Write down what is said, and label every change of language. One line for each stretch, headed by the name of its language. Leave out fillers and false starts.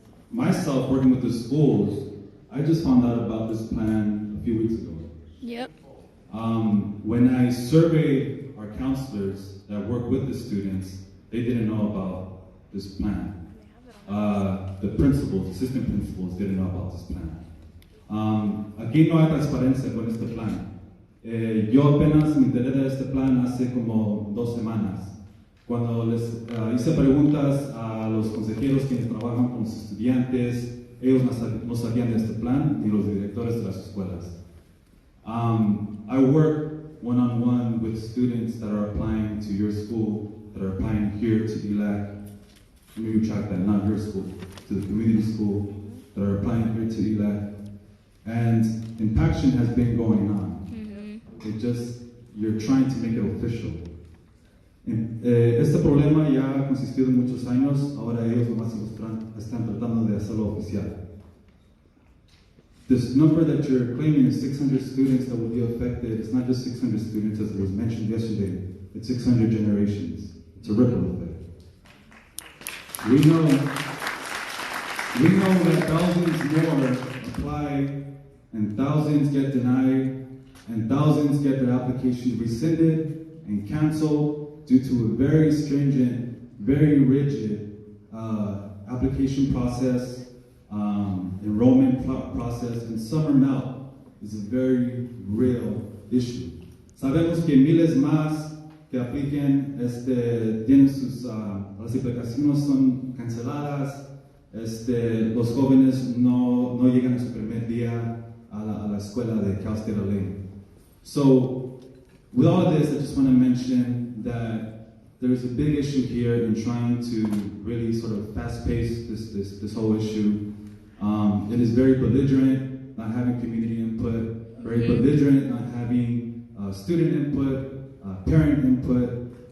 English: Myself, working with the schools, I just found out about this plan a few weeks ago. Yep. When I surveyed our counselors that work with the students, they didn't know about this plan. The principals, assistant principals, didn't know about this plan.
Spanish: Aquí no hay transparencia con este plan. Yo apenas me enteré de este plan hace como 2 semanas. Cuando les hice preguntas a los consejeros quienes trabajan con los estudiantes, ellos no sabían de este plan, ni los directores de las escuelas.
English: I work one-on-one with students that are applying to your school, that are applying here to ELAC. Let me retract that, not your school, to the community school, that are applying here to ELAC. And Impaction has been going on. You're trying to make it official.
Spanish: Este problema ya ha consistido en muchos años, ahora ellos nomás están tratando de hacerlo oficial.
English: This number that you're claiming is 600 students that will be affected. It's not just 600 students as it was mentioned yesterday, it's 600 generations. It's a ripple effect. We know that thousands more apply and thousands get denied and thousands get their application rescinded and canceled due to a very stringent, very rigid application process, enrollment process, and summer melt is a very real issue.
Spanish: Sabemos que miles más que apliquen tienen las aplicaciones son canceladas, los jóvenes no llegan a su primer día a la escuela de Cal State LA.
English: So, with all of this, I just want to mention that there's a big issue here in trying to really sort of fast-pace this whole issue. It is very belligerent, not having community input, very belligerent, not having student input, parent input.